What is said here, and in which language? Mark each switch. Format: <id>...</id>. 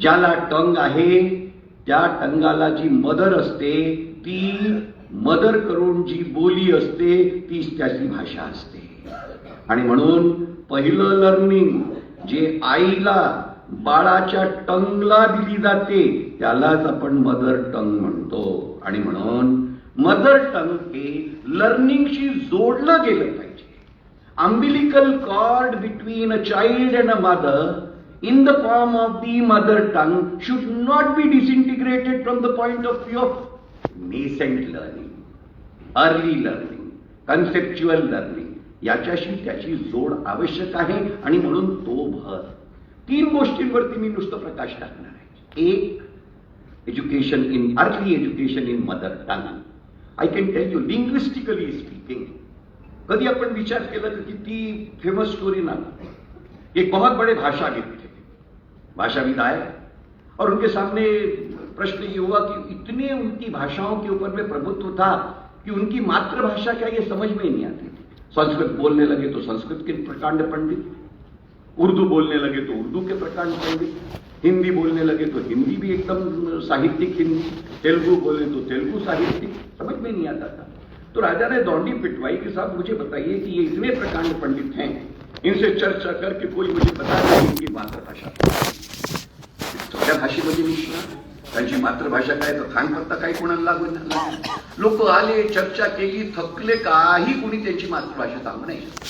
<mr>ज्याला टंग आहे त्या टंगाला जी मदर असते ती मदर करून जी बोली असते तीच त्याची भाषा असते. आणि म्हणून पहिलं लर्निंग जे आईला बाळाच्या टंगला दिली जाते त्यालाच आपण मदर टंग म्हणतो. आणि म्हणून मदर टंग हे लर्निंगशी जोडलं गेलं पाहिजे.</mr> <en>Umbilical cord between a child and a mother in the form of the mother tongue should not be disintegrated from the point of view of nascent learning, early learning, conceptual learning.</en> <mr>याच्याशी त्याची जोड आवश्यक आहे. आणि म्हणून तो भर 3 गोष्टींवरती मी नुसतं प्रकाश टाकणार आहे.</mr> <en>एक, education in early education in mother tongue. I can tell you linguistically speaking,</en> <hi>कभी अपन</hi> <mr>विचार केला तर किती फेमस स्टोरी ना,</mr> <hi>एक बहुत बड़े भाषाविद थे, भाषाविद आए और उनके सामने प्रश्न ये हुआ कि इतने उनकी भाषाओं के ऊपर में प्रभुत्व था कि उनकी मातृभाषा क्या ये समझ में ही नहीं आती थी. संस्कृत बोलने लगे तो संस्कृत के प्रकांड पंडित, उर्दू बोलने लगे तो उर्दू के प्रकांड पंडित, हिंदी बोलने लगे तो हिंदी भी एकदम साहित्यिक हिंदी, तेलुगु बोले तो तेलुगु साहित्यिक, समझ में नहीं आता था. तो राजा ने दौंडी पिटवाई कि साहब मुझे बताइए कि ये इतने प्रकांड पंडित हैं, इनसे चर्चा करके कोई मुझे बता दे इनकी मातृभाषा.</hi> <mr>सगळ्या भाषेमध्ये निष्णात, त्यांची मातृभाषा काय तर खानपत्ता काही कोणाला लागून लोक आले, चर्चा केली, थकले, काही कोणी त्यांची मातृभाषा सांगू नाही.</mr>